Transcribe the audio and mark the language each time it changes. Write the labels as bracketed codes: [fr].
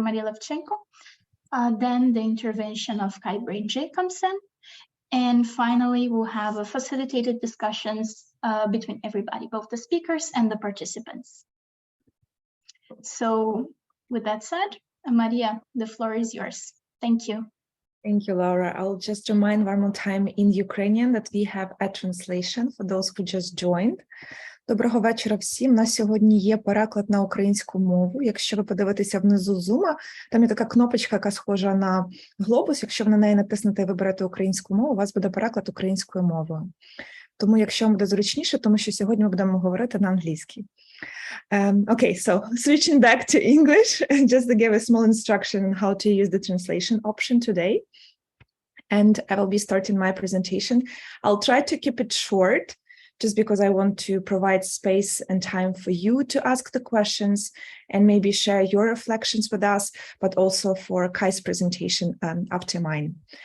[en] Maria Levchenko, then the intervention of Kai Brain Jacobson, and finally we'll have a facilitated discussions between everybody, both the speakers and the participants. So with that said, Maria, the floor is yours. Thank you. Thank you, Laura. I'll just remind one more time in Ukrainian that we have a translation for those who just joined. [uk] Доброго вечора всім. На сьогодні є переклад на українську мову. Якщо ви подивитеся внизу зума, там є така кнопочка, яка схожа на глобус. Якщо ви на неї натиснете і виберете українську мову, у вас буде переклад українською мовою. Тому, якщо вам буде зручніше, тому що сьогодні ми будемо говорити на англійській. [en] Okay, so switching back to English, just to give a small instruction on how to use the translation option today. And I will be starting my presentation. I'll try to keep it short, just because I want to provide space and time for you to ask the questions and maybe share your reflections with us, but also for Kai's presentation after mine.